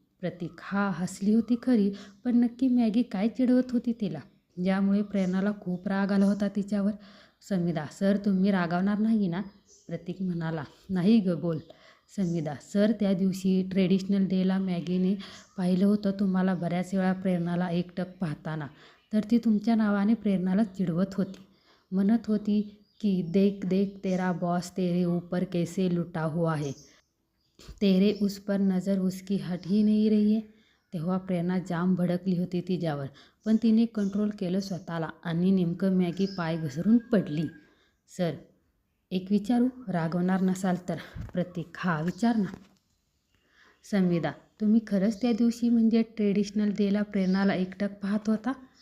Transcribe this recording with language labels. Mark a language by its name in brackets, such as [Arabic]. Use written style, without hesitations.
[Marathi] प्रतीक, हा, हसली होती खरी, पण नक्की मॅगी काय चिडवत होती तिला, ज्यामुळे प्रेरणाला खूप राग आला होता तिच्यावर? समिधा, सर, तुम्ही रागावणार नाही ना? प्रतीक म्हणाला, नाही ग, बोल. समिधा, सर, त्या दिवशी ट्रेडिशनल डेला मॅगीने पाहिलं होतं तुम्हाला बऱ्याच वेळा प्रेरणाला एकटक पाहताना. तर ती तुमच्या नावाने प्रेरणाला चिडवत होती. म्हणत होती की [Hindi] देख देख तेरा बॉस तेरे ऊपर कैसे लुटा हुआ है. तेरे उस पर नज़र उसकी हट ही नहीं रही है. [Marathi] तेव्हा प्रेरणा जाम भडकली होती तिच्यावर, पण तिने कंट्रोल केलं स्वतःला आणि नेमकं मॅगी पाय घसरून पडली. सर, एक विचारू? रागवणार नसाल तर. प्रतीक, हा विचार ना. संविदा, तुम्ही खरंच त्या दिवशी म्हणजे ट्रेडिशनल डेला प्रेरणाला एकटक पाहत होता?